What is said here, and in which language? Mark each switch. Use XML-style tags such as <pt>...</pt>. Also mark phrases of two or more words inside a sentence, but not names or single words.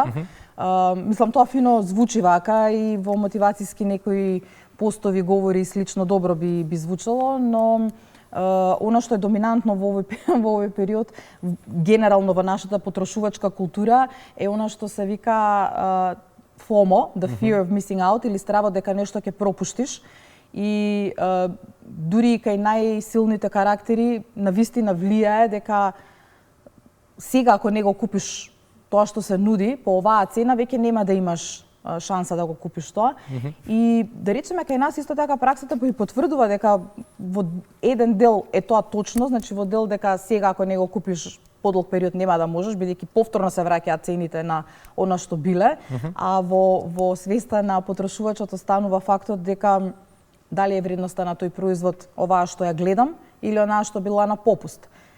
<mk>Мислам, тоа фино звучи вака и во мотивацијски некои постови, говори и слично добро би звучало, но она што е доминантно во овој период, генерално во нашата потрошувачка култура, е она што се вика FOMO,</mk> <en>the fear of missing out,</en> <mk>или стравот дека нешто ќе пропуштиш. И дури и кај најсилните карактери навистина влијае дека сега ако не го купиш тоа што се нуди по оваа цена, веќе нема да имаш шанса да го купиш тоа. И да речеме кај нас исто така праксата би потврдува дека во еден дел е тоа точно, значи во дел дека сега ако не го купиш подолг период нема да можеш, бидејќи повторно се враќаат цените на она што биле, а во свеста на потрошувачот останува фактот дека дали е вредноста на тој производ оваа што ја гледам или онаа што била на попуст.</mk>